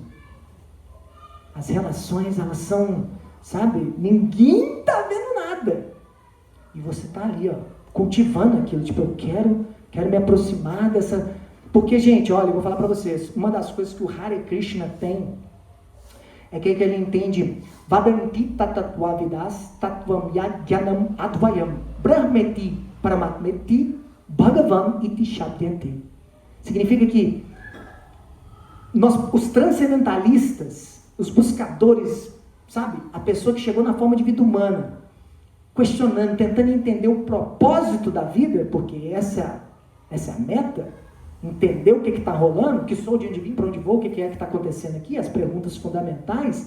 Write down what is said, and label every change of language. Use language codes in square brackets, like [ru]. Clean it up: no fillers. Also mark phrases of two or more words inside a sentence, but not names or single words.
[pt] As relações, elas são, sabe, ninguém está vendo nada. E você está ali, ó, cultivando aquilo. Tipo, eu quero me aproximar dessa... Porque, gente, olha, eu vou falar para vocês. Uma das coisas que o Hare Krishna tem é que ele entende [sa] वदन्ति तत् तत्त्वविदस् तत्त्वं यज् ज्ञानम् अद्वयम् ब्रह्मेति परमात्मेति भगवान् इति शब्द्यते. [pt] Significa que os transcendentalistas, os buscadores, sabe? A pessoa que chegou na forma de vida humana, questionando, tentando entender o propósito da vida, porque essa é a meta, entender o que está rolando, que sou, de onde vim, para onde vou, o que é que está acontecendo aqui, as perguntas fundamentais.